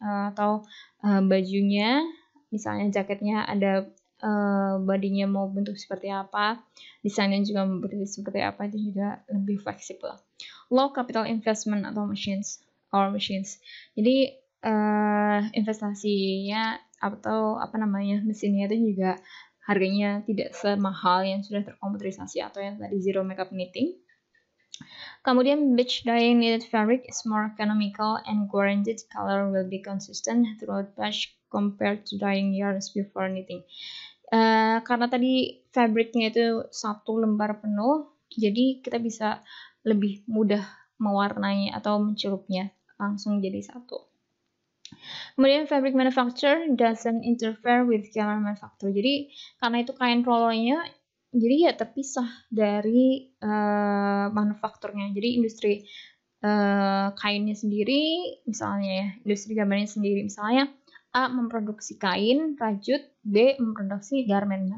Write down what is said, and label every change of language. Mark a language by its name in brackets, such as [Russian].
[Indonesian] Atau bajunya, misalnya jaketnya ada bodinya mau bentuk seperti apa, desainnya juga mau bentuk seperti apa, itu juga lebih fleksibel. [English] Low capital investment [Indonesian] atau machines. Jadi investasinya atau mesinnya itu juga harganya tidak semahal yang sudah terkomputerisasi atau yang tadi zero makeup knitting. Kemudian [English] batch dyeing knitted fabric is more economical and guaranteed color will be consistent throughout batch compared to dyeing yarns before knitting. [Indonesian] Karena tadi fabricnya itu satu lembar penuh, jadi kita bisa lebih mudah mewarnai atau mencelupnya langsung jadi satu. Kemudian [English] fabric manufacture doesn't interfere with garment manufacture. [Indonesian] Jadi karena itu kain rollnya, jadi ya terpisah dari manufakturnya. Jadi industri kainnya sendiri, misalnya ya, industri garmentnya sendiri, misalnya A memproduksi kain rajut, B memproduksi garment.